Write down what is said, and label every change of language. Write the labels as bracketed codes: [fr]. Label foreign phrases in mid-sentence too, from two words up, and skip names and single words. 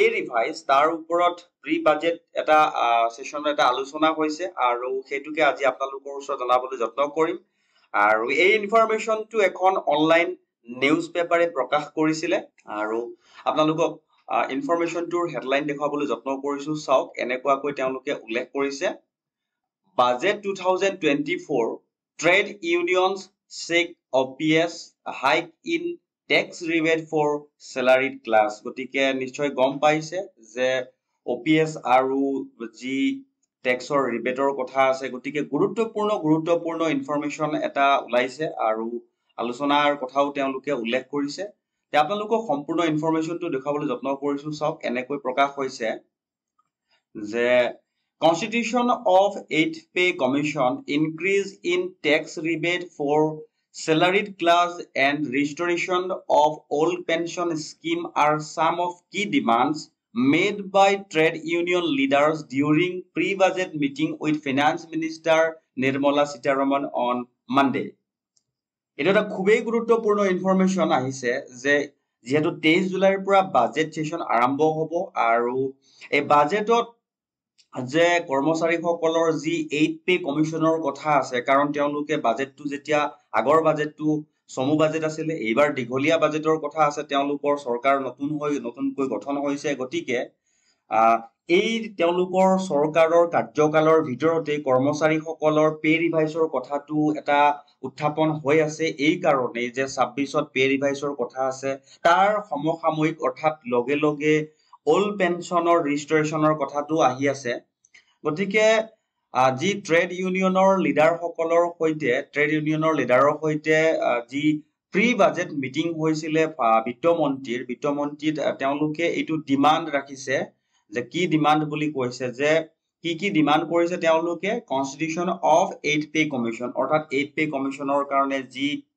[as] ৰিভাইজ তাৰ ওপৰত [en] pre budget [as] এটা সেশন এটা আলোচনা হৈছে আৰু সেইটোকে আজি আপোনালোকৰ ওচৰত জনাবলৈ যত্ন কৰিম আৰু এই ইনফৰমেশ্যনটো এখন [en] online news paper [as] প্ৰকাশ কৰিছিলে আৰু আপোনালোকক ইনফৰমেশ্যনটোৰ হেডলাইন দেখাবলৈ যত্ন কৰিছো চাওক এনেকুৱাকৈ তেওঁলোকে উল্লেখ কৰিছে বাজেট 2024 [en] trade unions seek OPS hike in tax rebate for salaried class [as] গটিকে নিশ্চয় গম পাইছে যে OPS আৰু যি ট্যাক্সৰ ৰিবেটৰ কথা আছে গটিকে গুৰুত্বপূৰ্ণ ইনফৰমেশ্যন এটা ওলাইছে আৰু আলোচনাৰ কথাও তেওঁলোকে উল্লেখ কৰিছে তে আপোনালোকক সম্পূৰ্ণ ইনফৰমেশ্যনটো দেখাবলৈ যত্ন কৰিছো চাওক এনেকৈ প্ৰকাশ হৈছে [en] যে Constitution of 8th Pay Commission increase in tax rebate for salaried class and restoration of old pension scheme are some of key demands made by trade union leaders during pre-budget meeting with Finance Minister Nirmala Sitharaman on Monday. It is a [as] খুবেই গুৰুত্বপূৰ্ণ ইনফৰমেশ্যন আহিছে যে যেহেতু 23 জুলাইৰ পৰা [en] budget session [as] আৰম্ভ হ'ব আৰু এই বাজেটত যে কৰ্মচাৰীসকলৰ যি [en] 8th pay commission [as] কথা আছে কাৰণ তেওঁলোকে বাজেটটো যেতিয়া আগৰ বাজেটটো সমু বাজেট আছিল এইবাৰ দীঘলীয়া বাজেটৰ কথা আছে তেওঁলোকৰ চৰকাৰ নতুনকৈ গঠন হৈছে গটিকে এই তেওঁলোকৰ চৰকাৰৰ কাৰ্যকালৰ ভিতৰতে কৰ্মচাৰীসকলৰ [en] pay revise [as] কথাটো এটা উত্থাপন হৈ আছে এই কাৰণে যে 26ত পে ৰিভাইজৰ কথা আছে তাৰ সমসাময়িক অৰ্থাৎ লগে লগে [en] old pensionৰ [as] ৰিষ্টৰেচনৰ কথাটো আহি আছে গটিকে যি [en] trade union leaders [as] সৈতে [en] trade union leader [as] সৈতে যি [en] pre budget meeting [as] হৈছিলে বিত্তমন্ত্ৰীত তেওঁলোকে এইটো ডিমান্ড ৰাখিছে যে কি ডিমান্ড বুলি কৈছে যে কি ডিমান্ড কৰিছে তেওঁলোকে [en] constitution of 8th pay commission [as] অৰ্থাৎ [en] 8th pay commission [as] কাৰণে যি